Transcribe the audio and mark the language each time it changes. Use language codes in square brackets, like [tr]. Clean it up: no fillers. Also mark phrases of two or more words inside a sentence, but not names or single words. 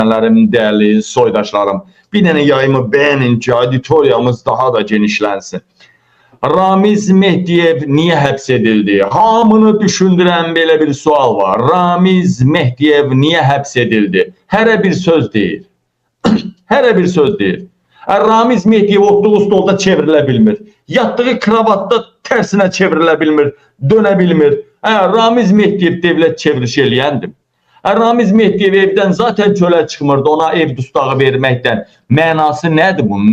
[tr] değerli soydaşlarım, [az] bir dənə yayımı beğenin ki, auditoriyamız daha da genişlənsin. [tr] Ramiz Mehdiyev niye hapsedildi? [az] Hamını düşündüren böyle bir sual var. [tr] Ramiz Mehdiyev niye hapsedildi? Her bir söz değil. Her bir söz değil. [az] Ramiz Mehdiyev oturduğu stolda çevrilə bilmir. Yattığı kravatta tersine çevrilə bilmir. Dönə bilmir. Ramiz Mehdiyev devlet çevrişi eləyəndir. Ramiz Mehdiyev evden zaten çölə çıxmırdı. Ona ev dustağı verməkdən. Mənası nədir bunun?